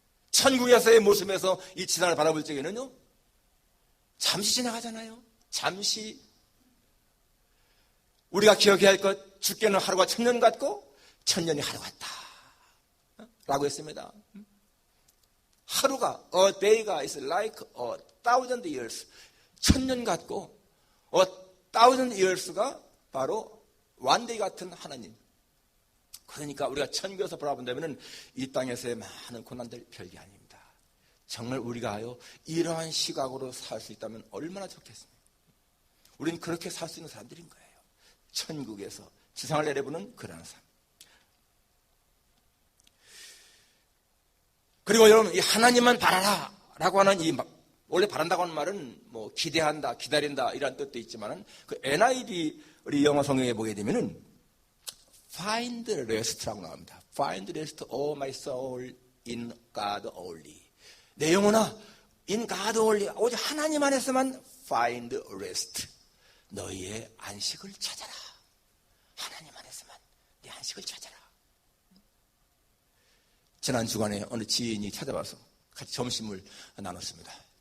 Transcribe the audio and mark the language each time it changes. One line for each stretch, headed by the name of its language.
Korean: 천국에서의 모습에서 이 지상을 바라볼 적에는요, 잠시 지나가잖아요. 잠시. 우리가 기억해야 할 것, 죽게는 하루가 1000년 같고 1000년이 하루 같다 라고 했습니다. 하루가,
English: a day가 is like a thousand years.
Korean: 1000년 같고
English: a thousand years
Korean: 가 바로
English: one day
Korean: 같은 하나님. 그러니까 우리가 천국에서 바라본다면 이 땅에서의 많은 고난들 별게 아닙니다. 정말 우리가요 이러한 시각으로 살 수 있다면 얼마나 좋겠습니까? 우리는 그렇게 살 수 있는 사람들인 거예요. 천국에서 지상을 내려보는 그러한 삶. 그리고 여러분, 이 하나님만 바라라 라고 하는 원래 바란다고 하는 말은 뭐 기대한다, 기다린다 이런 뜻도 있지만은 그 NIV 우리 영어 성경에 보게 되면은
English: Find rest
Korean: 라고 나옵니다.
English: Find rest, oh my soul, in God only.
Korean: 내 영혼아,
English: in God only.
Korean: 오직 하나님 안에서만
English: find rest.
Korean: 너희의 안식을 찾아라. 하나님 안에서만 내 안식을 찾아라. 지난 주간에 어느 지인이 찾아와서 같이 점심을 나눴습니다.